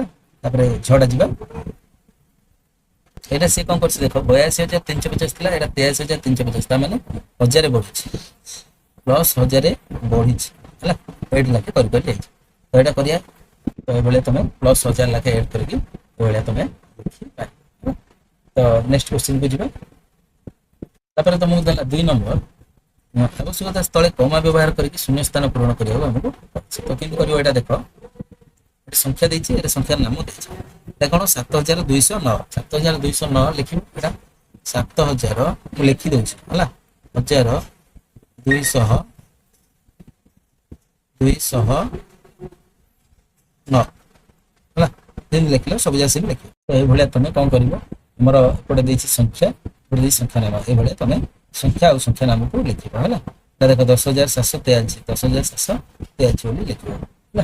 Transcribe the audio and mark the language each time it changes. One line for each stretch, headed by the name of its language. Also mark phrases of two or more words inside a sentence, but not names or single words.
Odia: ତାପରେ ଝଡା ଯିବା ଏଇଟା ସେ କଣ କରୁଛି ଦେଖ 82,350 ଥିଲା ଏଇଟା 83,350 ତା ମାନେ 1,000 ବଢିଛି ପ୍ଲସ 1,000 ବଢିଛି ହେଲା 8 ଲାଖେ କରିପାରିବ ଯାଇଛି ତ ଏଇଟା କରିବା ତ ଏଇଭଳିଆ ତମେ ପ୍ଲସ 1,000 ଲାଖେ ଏଡ୍ କରିକି ଏଇଭଳିଆ ତମେ ଲେଖିପାରିବ। ତ
English: next question
Odia: କୁ ଯିବା ତାପରେ ତମକୁ ଦେଲା 2 ନମ୍ବର ଆବଶ୍ୟକତା ସ୍ଥଳେ କମା ବ୍ୟବହାର କରିକି ଶୂନ୍ୟ ସ୍ଥାନ ପୂରଣ କରିବାକୁ ଆମକୁ ଅଛି ତ କେମିତି କରିବ ଏଇଟା ଦେଖ ଏଠି ସଂଖ୍ୟା ଦେଇଛି ଏଠି ସଂଖ୍ୟାର ନାମ ଦେଇଛି ଏଟା କୋନ 7,209 7,209 ଲେଖିବ ଏଟା 7,000 ମୁଁ ଲେଖି ଦଉଛି ହେଲା 1,209 ହେଲା ଯେମିତି ଲେଖିଲ ସବୁ ଯାକ ସେମିତି ଲେଖିବ ତ ଏଇଭଳିଆ ତମେ କଣ କରିବ ଆମର ଏପଟେ ଦେଇଛି ସଂଖ୍ୟା ଏପଟେ ଦେଇଛି ସଂଖ୍ୟା ନାମ ଏଇଭଳିଆ ତମେ ସଂଖ୍ୟା ଆଉ ସଂଖ୍ୟା ନାମକୁ ଲେଖିବ ହେଲା এটা ଦେଖ 10,743 10,743 ବୋଲି ଲେଖିବ ହେଲା।